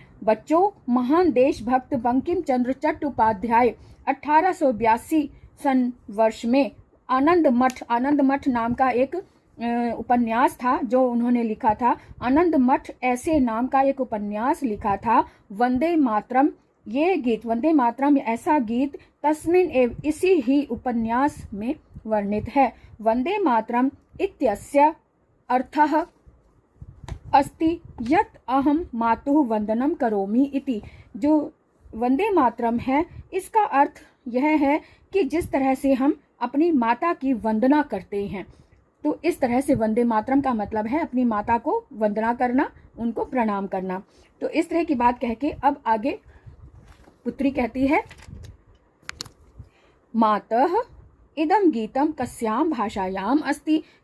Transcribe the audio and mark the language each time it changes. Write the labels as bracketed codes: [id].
[hi] बच्चों, महान देशभक्त बंकिम चंद्र चट्टोपाध्याय 1882 सन वर्ष में आनंद मठ नाम का एक उपन्यास था जो उन्होंने लिखा था। आनंद मठ ऐसे नाम का एक उपन्यास लिखा था। वंदे मातरम, ये गीत, वंदे मातरम ऐसा गीत [sa] तस्मिन एव, [hi] इसी ही उपन्यास में वर्णित है। [sa] वंदे मातरम इत्यस्य अर्थः अस्ति यत् अहम मातुः वंदनम करोमि इति। [hi] जो वंदे मातरम है, इसका अर्थ यह है कि जिस तरह से हम अपनी माता की वंदना करते हैं, तो इस तरह से वंदे मातरम का मतलब है अपनी माता को वंदना करना, उनको प्रणाम करना। तो इस तरह की बात कह के अब आगे पुत्री कहती है, [sa] मातः इदम गीतम कस्याम भाषायाम अस्ति।